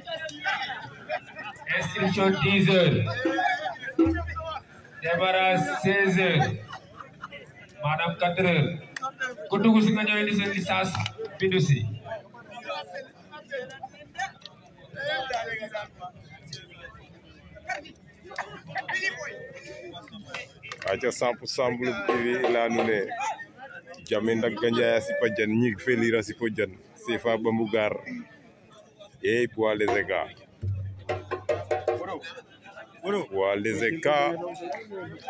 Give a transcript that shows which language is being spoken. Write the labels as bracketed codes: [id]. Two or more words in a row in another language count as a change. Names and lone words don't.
[fr] inscription 10 heures démarrage 16 heures [wo] maanaam 4 heures ku dugg si nga ñëw indi seen licence bindu si aca 100% Mbouloup TV ilanu ne jamen dak ganjay asiba jan ñik felir asiba jan CFA Bambou Gar e [fr] poids léger [wo] ga [fr] poids léger [wo] ga